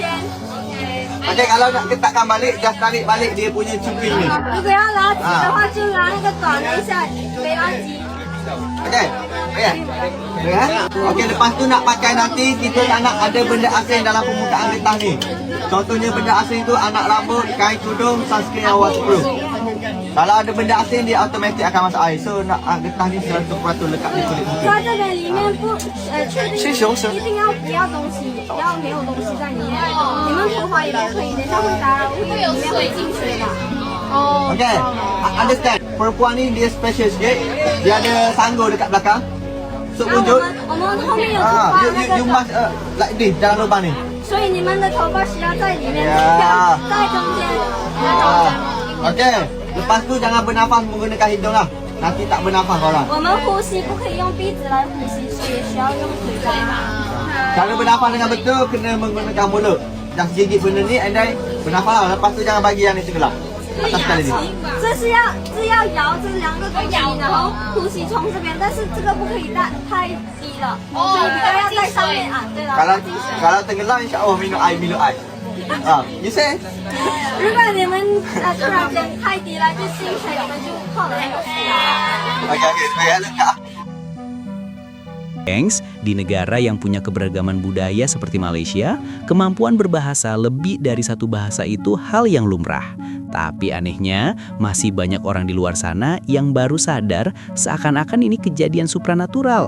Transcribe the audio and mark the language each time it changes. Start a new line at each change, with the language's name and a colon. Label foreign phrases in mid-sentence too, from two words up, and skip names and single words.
Malay: Okay, kalau nak ketatkan balik, just tarik balik dia punya cuping ni.
Chinese: 如果要拉直的话，就拉那个短的一下，没拉直。
Malay: Okay, okay, lepas tu nak pakai nanti kita tak nak ada benda asing dalam permukaan getah ni. Contohnya benda asing tu anak rambut, kain tudung, sunscreen yang waterproof. Kalau ada benda asing dia automatik akan masuk air. So nak getah ni 100% lekat di kulit muka.
Chinese: 它这个里面不确定一定要不要东西，要没有东西在里面。你们涂滑也不可以，等一下会打扰，会里面会进水的。哦。
English: Okay, understand.
Malay: Perempuan ni dia special sikit. Dia ada sanggul dekat belakang. So wujud.
Chinese: 我们后面有头发那个。
English: You must like this
Malay: dalam lubang ni.
Chinese: 所以你们的头发需要在里面，在中间，在中间。
English: Okay.
Malay: Lepas tu jangan bernafas menggunakan hidung lah. Nanti tak bernafas korang.
Chinese: 我们呼吸不可以用鼻子来呼吸，所以需要用嘴巴。
Malay: Cara bernafas dengan betul kena menggunakan mulut. Just gigit benda ni
English: and then
Malay: bernafas lah. Lepas tu jangan bagi yang ni sebelah. Atas sekali ni.
Chinese: 这是要摇这两个东西，然后呼吸从这边，但是这个不可以太低了，所以比较要在上面啊。对了。
Malay: Kalau tenggelam insya-Allah minum air.
English: You say?
Chinese: 如果你们突然间太低了，就进水，你们就泡了那个水。
Malay: Okay, saya letak.
Indonesian: Gengs, di negara yang punya keberagaman budaya seperti Malaysia, kemampuan berbahasa lebih dari satu bahasa itu hal yang lumrah. Tapi anehnya, masih banyak orang di luar sana yang baru sadar seakan-akan ini kejadian supranatural.